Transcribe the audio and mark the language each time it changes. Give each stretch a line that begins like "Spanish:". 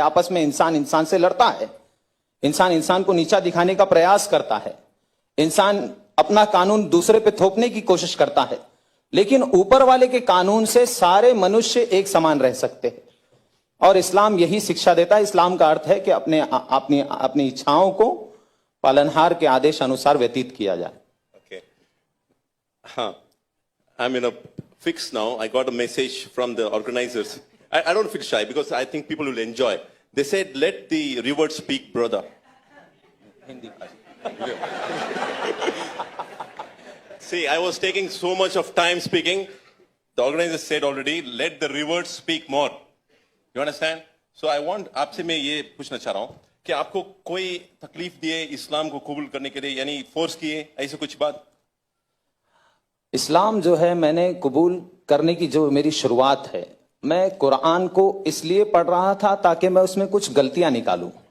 Hindi: आपस में इंसान से लड़ता है, इंसान को नीचा दिखाने का प्रयास करता है, इंसान अपना कानून दूसरे पे थोपने की कोशिश करता है, लेकिन ऊपर वाले के कानून से सारे मनुष्य एक समान रह सकते हैं। और इस्लाम यही शिक्षा देता है। इस्लाम का अर्थ है कि अपनी इच्छाओं को पालनहार के आदेश अनुसार व्यतीत किया जाए।
English: Okay. I'm in a fix now. I got a message from the organizers. I don't feel shy because I think people will enjoy. They said, let the river speak, brother. Hindi. See, I was taking so much of time speaking. The organizers said already, let the river speak more. You understand? So I want,
Hindi: आपसे मैं ये पूछना चाह रहा हूँ कि आपको कोई तकलीफ दिए इस्लाम को कबूल करने के लिए, यानी फोर्स किए, ऐसे कुछ बात? इस्लाम जो है मैंने कबूल करने की जो मेरी शुरुआत है, मैं कुरान को इसलिए पढ़ रहा था ताकि मैं उसमें कुछ गलतियां निकालूं।